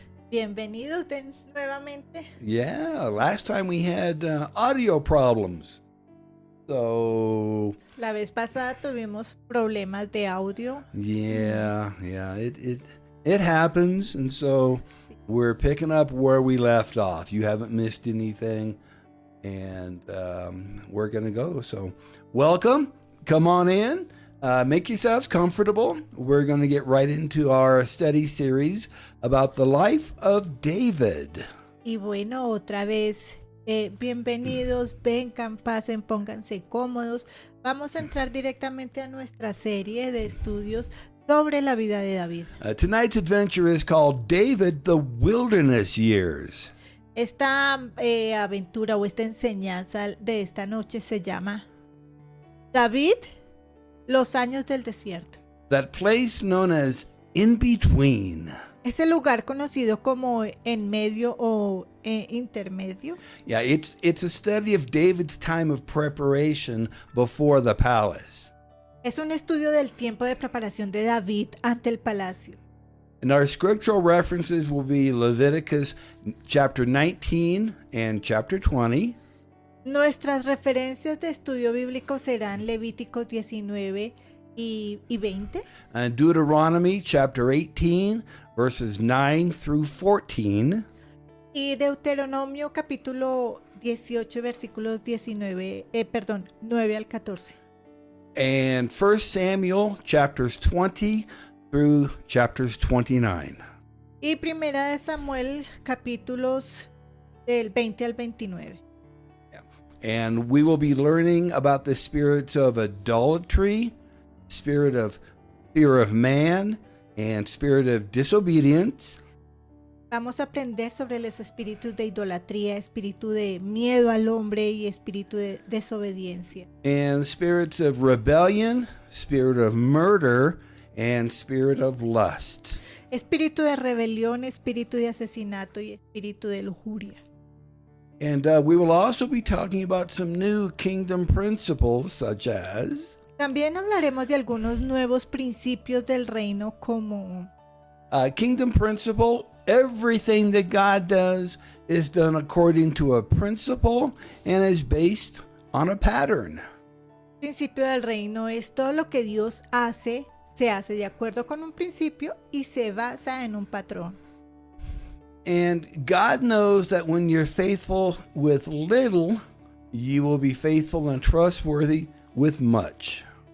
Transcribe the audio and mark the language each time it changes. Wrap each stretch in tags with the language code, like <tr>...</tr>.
<es>Bienvenidos nuevamente.</es> <en>Yeah, last time we had audio problems. So,</en> <es>La vez pasada tuvimos problemas de audio.</es> <en>yeah, it happens, and so</en> <es>Sí.</es> <en>we're picking up where we left off. You haven't missed anything, and we're going to go. So, welcome. Come on in. Make yourselves comfortable. We're going to get right into our study series about the life of David.</en> <es>Y bueno, otra vez, bienvenidos, vengan, pasen, pónganse cómodos. Vamos a entrar directamente a nuestra serie de estudios sobre la vida de David.</es> <en>Tonight's adventure is called David, the Wilderness Years.</en> <es>Esta aventura o esta enseñanza de esta noche se llama David, los años del desierto.</es> <en>That place known as In Between.</en> <es>Es el lugar conocido como en medio o intermedio.</es> <en>Yeah, it's a study of David's time of preparation before the palace.</en> <es>Es un estudio del tiempo de preparación de David ante el palacio.</es> <en>And our scriptural references will be Leviticus chapter 19 and chapter 20.</en> <es>Nuestras referencias de estudio bíblico serán Levíticos 19 y 20.</es> <en>And Deuteronomy chapter 18 verses 9 through 14.</en> <es>Y Deuteronomio capítulo 18 versículos 9 al 14.</es> <en>And 1 Samuel chapters 20 through chapters 29.</en> <es>Y primera de Samuel capítulos del 20 al 29.</es> <en>And we will be learning about the spirits of idolatry, spirit of fear of man, and spirit of disobedience.</en> <es>Vamos a aprender sobre los espíritus de idolatría, espíritu de miedo al hombre y espíritu de desobediencia.</es> <en>And spirits of rebellion, spirit of murder, and spirit of lust.</en> <es>Espíritu de rebelión, espíritu de asesinato y espíritu de lujuria.</es> <en>And we will also be talking about some new kingdom principles, such as</en> <es>También hablaremos de algunos nuevos principios del reino como</es> <en>kingdom principle. Everything that God does is done according to a principle and is based on a pattern.</en> <es>principio del reino es todo lo que Dios hace, se hace de acuerdo con un principio y se basa en un patrón.</es> <en>And God knows that when you're faithful with little, you will be faithful and trustworthy with much.</en>